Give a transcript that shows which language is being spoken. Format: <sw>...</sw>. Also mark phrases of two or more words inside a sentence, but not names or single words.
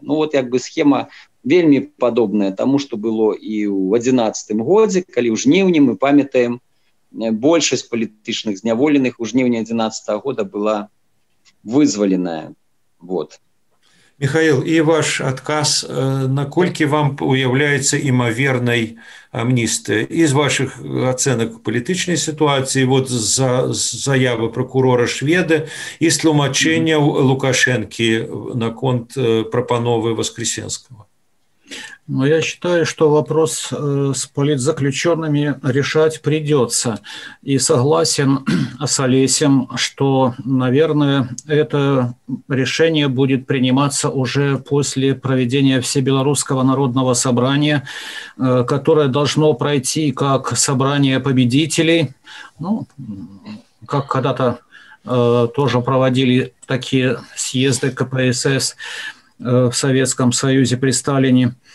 <be>Ну, вот як бы схема вельмі падобная таму, што было і ў 11 годзе, калі ў жніўні мы памятаем, большасць палітычных зняволеных у жніўні 11 года была вызваленая. Вот. Михаил, и ваш адказ, наколькі вам уяўляецца імавернай амністыя?</be> <ru>Из ваших</ru> <be>ацэнак палітычнай сітуацыі, вот заявы прокурора Шведа і тлумачэнняў Лукашэнкі наконт прапановы Воскресенского.</be> <ru>Но я считаю, что вопрос с политзаключенными решать придется. И согласен с Олесем, что, наверное, это решение будет приниматься уже после проведения Всебелорусского народного собрания, которое должно пройти как собрание победителей, ну, как когда-то тоже проводили такие съезды КПСС в Советском Союзе при Сталине.</ru>